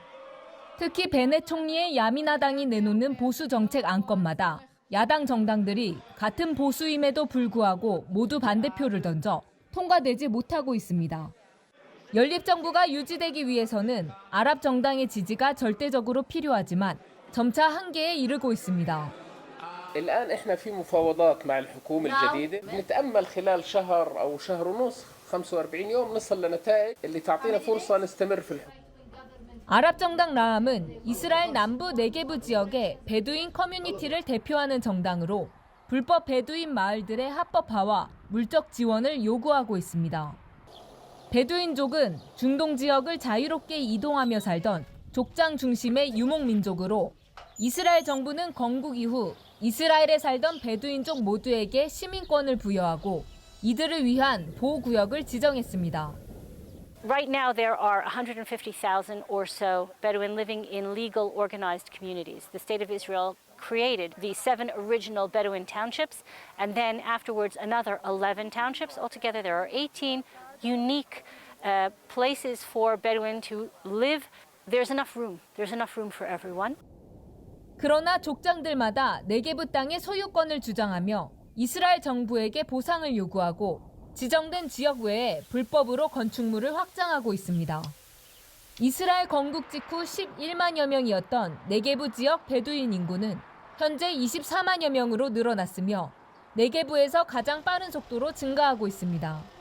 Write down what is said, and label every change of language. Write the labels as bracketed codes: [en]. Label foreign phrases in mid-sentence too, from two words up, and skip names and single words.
[ko] 특히 베넷 총리의 야미나당이 내놓는 보수 정책 안건마다 야당 정당들이 같은 보수임에도 불구하고 모두 반대표를 던져 통과되지 못하고 있습니다. 연립정부가 유지되기 위해서는 아랍 정당의 지지가 절대적으로 필요하지만 점차 한계에 이르고 있습니다. [ar] الآن إحنا في مفاوضات مع الحكومة الجديدة نتأمل خلال شهر أو شهر ونص 45 يوم نصل لنتائج اللي تعطينا فرصة نستمر في الحكم. [ko] 아랍 정당 라함은 이스라엘 남부 네게브 지역의 베두인 커뮤니티를 대표하는 정당으로 불법 베두인 마을들의 합법화와 물적 지원을 요구하고 있습니다. 베두인족은 중동 지역을 자유롭게 이동하며 살던 족장 중심의 유목민족으로 이스라엘 정부는 건국 이후 이스라엘에 살던 베두인족 모두에게 시민권을 부여하고 이들을 위한 보호구역을 지정했습니다. [en] Right now, there are 150,000 or so Bedouin living in legal organized communities. The State of Israel created the 7 original Bedouin townships, and then afterwards another 11 townships. Altogether, there are 18 unique places for Bedouin to live. There's enough room. There's enough room for everyone. [ko] 그러나 족장들마다 네게브 땅의 소유권을 주장하며 이스라엘 정부에게 보상을 요구하고 지정된 지역 외에 불법으로 건축물을 확장하고 있습니다. 이스라엘 건국 직후 11만여 명이었던 네게브 지역 베두인 인구는 현재 24만여 명으로 늘어났으며 네게브에서 가장 빠른 속도로 증가하고 있습니다.